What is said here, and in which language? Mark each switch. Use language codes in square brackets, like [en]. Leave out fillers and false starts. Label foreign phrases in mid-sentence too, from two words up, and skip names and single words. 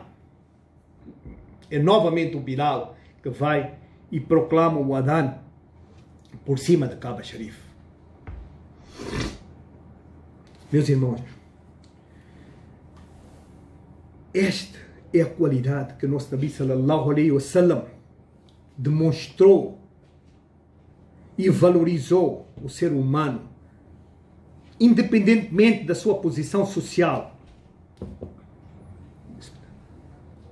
[pt] É novamente o Bilal que vai e proclama o Adhan por cima da Kaaba Sharif. Meus irmãos, esta é a qualidade que o nosso Nabi [ar] sallallahu alaihi wasallam [pt] demonstrou e valorizou o ser humano, independentemente da sua posição social.